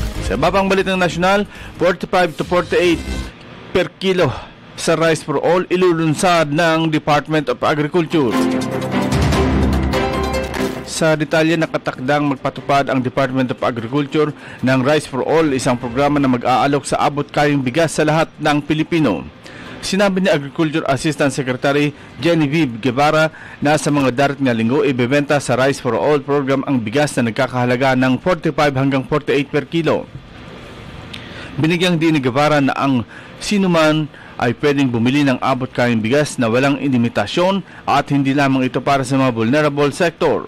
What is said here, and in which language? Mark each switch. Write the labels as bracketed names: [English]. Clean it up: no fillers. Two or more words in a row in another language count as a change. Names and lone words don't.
[Filipino] Sa babang balitang nasyonal, [English] 45 to 48 per kilo [Filipino] sa rice for all ilulunsad ng Department of Agriculture. Sa detalye, nakatakdang magpatupad ang Department of Agriculture ng Rice for All, isang programa na mag-aalok sa abot-kayang bigas sa lahat ng Pilipino. Sinabi ni Agriculture Assistant Secretary Genevieve Guevara na sa mga darating na linggo ibebenta sa Rice for All program ang bigas na nagkakahalaga ng 45 hanggang 48 [English] per kilo. [Filipino] Binigyang din ni Guevara na ang sinuman ay pwedeng bumili ng abot-kayang bigas na walang inimitasyon at hindi lamang ito para sa mga [English] vulnerable sector.